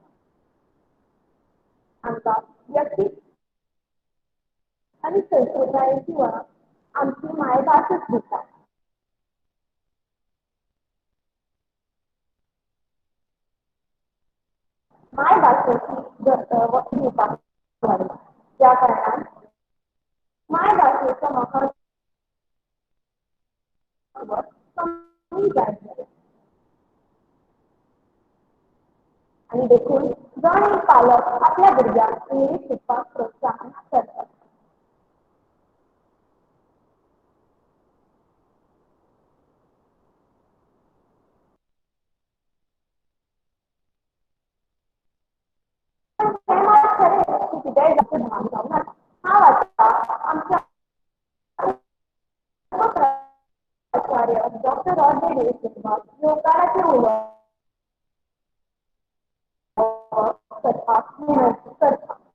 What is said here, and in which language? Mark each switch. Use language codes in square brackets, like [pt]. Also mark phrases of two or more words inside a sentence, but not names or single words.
[kok] आमका व्यक्ती आणि संस्कृतायेची ओळख आमची मायभासच देतात मायभाषेची वक्तृता वाढवा त्या कारणात मायभाषेचं महत्त्व कमी जायचं आणि देखून जण एक पालक आपल्या भुरग्याक इंग्लिश शिकपाक प्रोत्साहन करतात हे मात खरे की कितेंय जास्त भान जावं नाका हांव आतां आमच्या उपप्राचार्य डॉक्टर रॉड्री देशमुख योगाचे उलोवप करपाक विनंती करता